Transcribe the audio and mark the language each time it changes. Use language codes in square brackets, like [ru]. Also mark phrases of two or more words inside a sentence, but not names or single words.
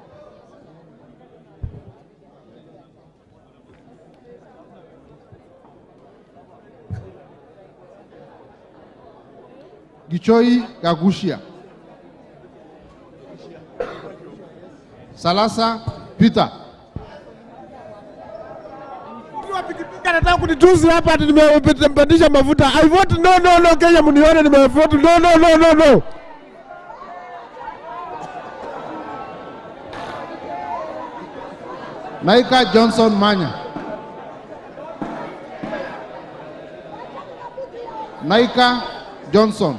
[sw] Gichoi Gagushia. Salasa Peter. Nataka kunitusi hapa ati nimepandisha mafuta. [en] I vote no no no, Kenya [sw] mnione nimevote [en] no no no no no. [sw] Naika Johnson Manya. Naika Johnson.